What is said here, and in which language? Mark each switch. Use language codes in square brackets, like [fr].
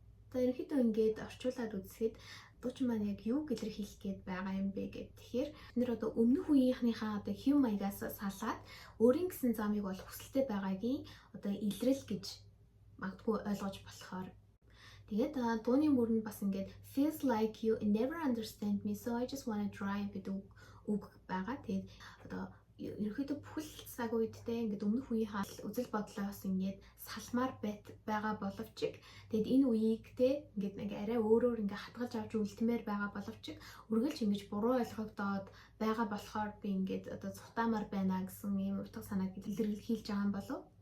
[mn] За ерөнхийдөө ингээд орчуулад үзэхэд дуучин маань яг юу илэрхийлэх гээд байгаа юм бэ гэд. Тэгэхээр бид нэр одоо өмнөх үеийнхнийхээ одоо хэв маягаас салаад өөрийн гэсэн замыг бол хүсэлтэй байгаагийн одоо илрэл гэж магадгүй ойлгож болохоор. Тэгээд дууны мөрөнд бас ингээд [en] feels like you never understand me so I just wanna drive [mn] гэдэг үг байгаа. Тэгээд одоо ерөнхийдөө бүхэл цаг үедтэй ингээд өмнөх үеийнхээ үзэл бодлоос ингээд салмаар байгаа боловч тэгэд энэ үеийг те ингээд нэг арай өөрөөр ингээд хатгалж авч үлдмээр байгаа боловч үргэлж ингэж буруу ойлгогдоод байгаа болохоор би ингээд одоо цухтаамаар байна гэсэн ийм утга санааг илэрхийлж байгаа юм болов.